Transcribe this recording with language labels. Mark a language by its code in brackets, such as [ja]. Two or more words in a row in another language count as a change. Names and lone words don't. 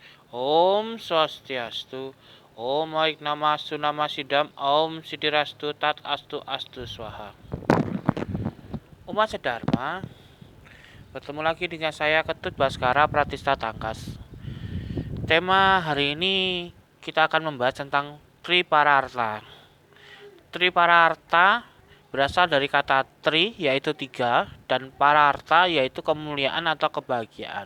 [sa] Om Swastiastu, Om Aik Namastu Namasidam, Om Sidirastu Tat Astu Astu Swaha. [id] Umat Sedharma, bertemu lagi dengan saya Ketut Baskara Pratista Tangkas. Tema hari ini kita akan membahas tentang Tripararta. Tripararta berasal dari kata tri yaitu tiga dan pararta yaitu kemuliaan atau kebahagiaan.